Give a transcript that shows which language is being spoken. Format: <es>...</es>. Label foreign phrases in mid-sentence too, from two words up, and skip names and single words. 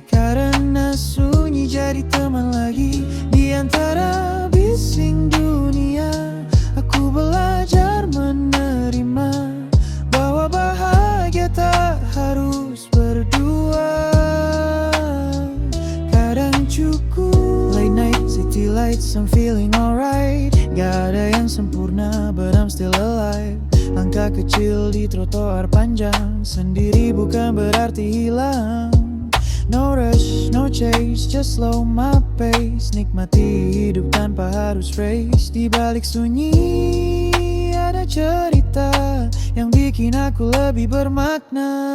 <id>Karena sunyi jadi teman lagi di antara bising dunia. Aku belajar menerima bahwa bahagia tak harus berdua.</id> <en>Kadang cukup late night, city lights, I'm feeling alright.</en> <id>Gak ada yang sempurna,</id> <en>but I'm still alive.</en> <id>Langkah kecil di trotoar panjang, sendiri bukan berarti hilang.</id> <en>No rush, no chase, just slow my pace.</en> <id>Nikmati hidup tanpa harus race. Di balik sunyi ada cerita yang bikin aku lebih bermakna.</id>